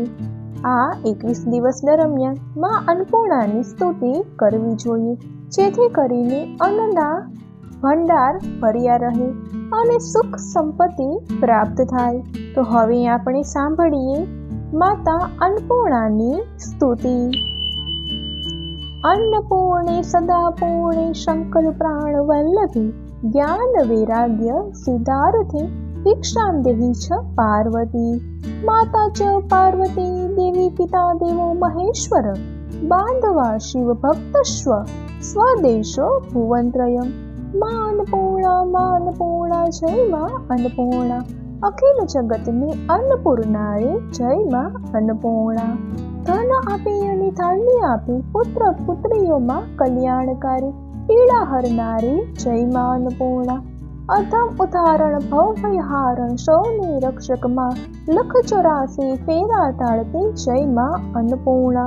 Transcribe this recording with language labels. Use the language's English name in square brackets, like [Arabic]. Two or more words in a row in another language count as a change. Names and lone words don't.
[Gujarati] આ 21 દિવસ દરમિયાન માં અન્નપૂર્ણાની સ્તુતિ કરવી જોઈએ, જેથી કરીને અન્નના ભંડાર ભર્યા રહે અને સુખ સંપત્તિ પ્રાપ્ત થાય। તો હવે આપણે સાંભળીએ માતા અન્નપૂર્ણાની સ્તુતિ। [Sanskrit] अन्नपूर्णे सदा पूर्णे शंकर प्राण वल्लभे ज्ञान वैराग्य सिद्धार्थे भिक्षां देहि च पार्वती। माता च पार्वती देवी पिता देवो महेश्वर बांधवा शिव भक्तस्व स्वदेशो भुवनत्रयम्। [Gujarati] માં અન્નપૂર્ણા જય માં અન્નપૂર્ણા અખિલ જગતની અન્નપૂર્ણાએ જય માં અન્નપૂર્ણા। ધન આપે અને ધાન્ય આપે પુત્ર પુત્રીઓમાં કલ્યાણકારી પીડા હરનારી જય માં અન્નપૂર્ણા। અધમ ઉદાહરણ ભવભયહારણ સૌની રક્ષકમાં લખ 84 ફેરા તાળતી જય માં અન્નપૂર્ણા।